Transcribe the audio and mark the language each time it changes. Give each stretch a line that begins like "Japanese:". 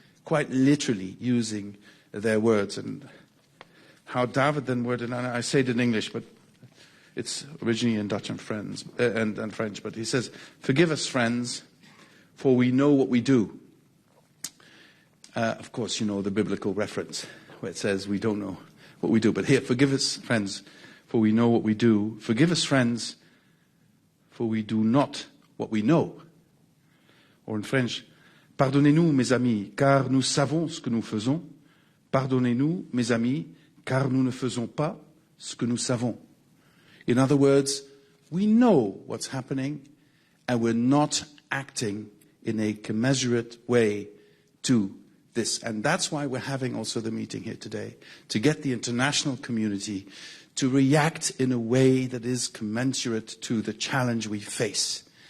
English: quite literally using their words. And how David then worded, and I say it in English, but it's originally in Dutch and French, but he says, "Forgive us, friends, for we know what we do." Of course, you know the biblical reference where it says we don't know what we do. But here, forgive us, friends, for we know what we do. Forgive us, friends, for we do not what we know.
French: Or in French, pardonnez-nous, mes amis, car nous savons ce que nous faisons. Pardonnez-nous, mes amis, car nous ne faisons pas ce que nous savons.
English: In other words, we know what's happening, and we're not acting in a commensurate way to this. And that's why we're having also the meeting here today, to get the international community to react in a way that is commensurate to the challenge we face.